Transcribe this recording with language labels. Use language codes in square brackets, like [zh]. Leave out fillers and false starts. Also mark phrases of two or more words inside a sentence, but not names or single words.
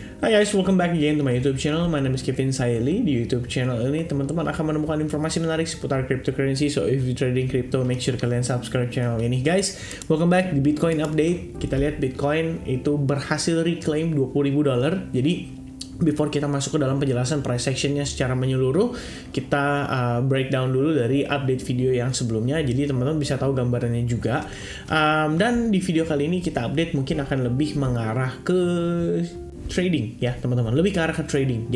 [en] Hai guys, welcome back again to my YouTube channel. My name is Kevin Saili. [id] Di YouTube channel ini teman-teman akan menemukan informasi menarik seputar cryptocurrency. [en] So if you trading crypto, make sure [id] kalian subscribe channel ini [en] guys. Welcome back di Bitcoin update. [id] Kita lihat Bitcoin itu berhasil reclaim $20.000. Jadi before kita masuk ke dalam penjelasan [en] price actionnya [id] secara menyeluruh, kita breakdown dulu dari update video yang sebelumnya. Jadi teman-teman bisa tahu gambarannya juga. Dan di video kali ini kita update mungkin akan lebih mengarah ke trading ya teman-teman, lebih ke arah ke trading.